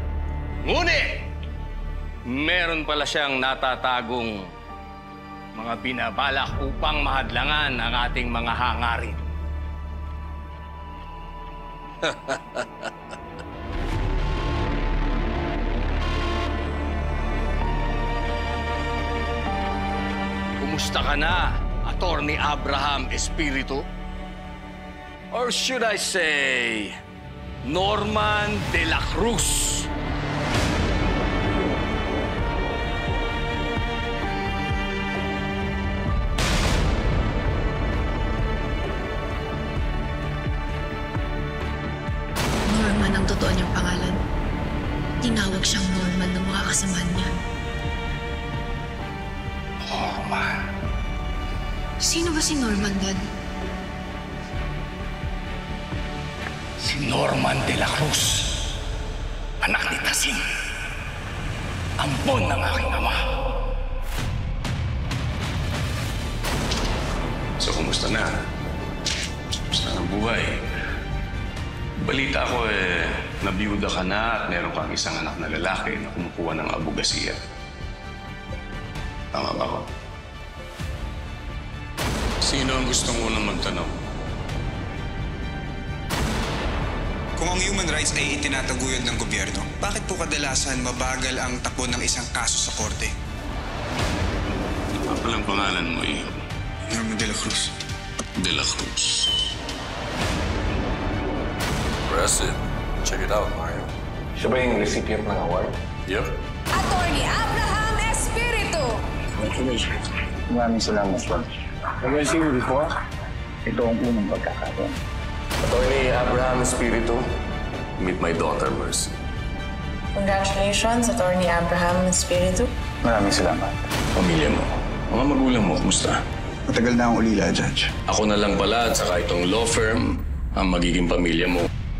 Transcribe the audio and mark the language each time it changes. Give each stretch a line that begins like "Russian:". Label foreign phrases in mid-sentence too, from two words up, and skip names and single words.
Filipino: Ngunit, meron pala siyang natatagong mga binabalak upang mahadlangan ang ating mga hangarin. Kumusta ka na, Attorney Abraham Espiritu?
English: Or should I say, Norman de la Cruz?
Filipino: Norman ang totoo niyang pangalan. Tinawag siyang Norman ng mga kasama niya. Norman? Sino ba si Norman, Dad? Si Norman de la Cruz. Anak ni Tasing. Ampon ng aking ama. So, kumusta na? Kumusta ang buhay? Balita ko nabiyuda ka na at meron kang isang anak na lalaki na kumukuha ng abogasiya. Tama ba ko? Sino ang gustong unang magtanong? Kung ang
English: human rights
Filipino: ay itinataguyod ng gobyerno, bakit po kadalasan mabagal ang takbo ng isang kaso sa korte? Ano palang pangalan mo eh? Norman de la Cruz. De la Cruz.
English: Impressive. Check it out, Mario.
Filipino: Siya ba yung recipient ng award? Yep. Attorney Abraham Espiritu. Congratulations. Maraming salamat,
English: Bob. Have I seen you before?
Filipino: Ito ang unang pagkakataon. Attorney Abraham Espiritu,
English: meet my daughter, Mercy.
Filipino: Congratulations, Attorney Abraham Espiritu. Maraming salamat. Pamilya mo, mga magulang mo, kumusta? Matagal na akong ulila, Judge. Ako na lang pala at saka itong law firm ang magiging pamilya mo.